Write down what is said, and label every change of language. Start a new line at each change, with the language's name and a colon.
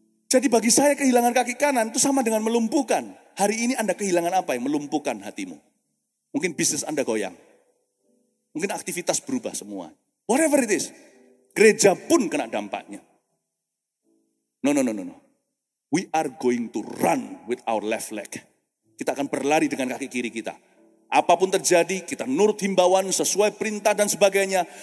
Indonesian: Jadi bagi saya kehilangan kaki kanan itu sama dengan melumpuhkan. Hari ini Anda kehilangan apa yang melumpuhkan hatimu? Mungkin bisnis Anda goyang. Mungkin aktivitas berubah semua.
English: Whatever it is.
Indonesian: Gereja pun kena dampaknya.
English: No. We are going to run with our left leg.
Indonesian: Kita akan berlari dengan kaki kiri kita. Apapun terjadi, kita nurut himbauan sesuai perintah dan sebagainya.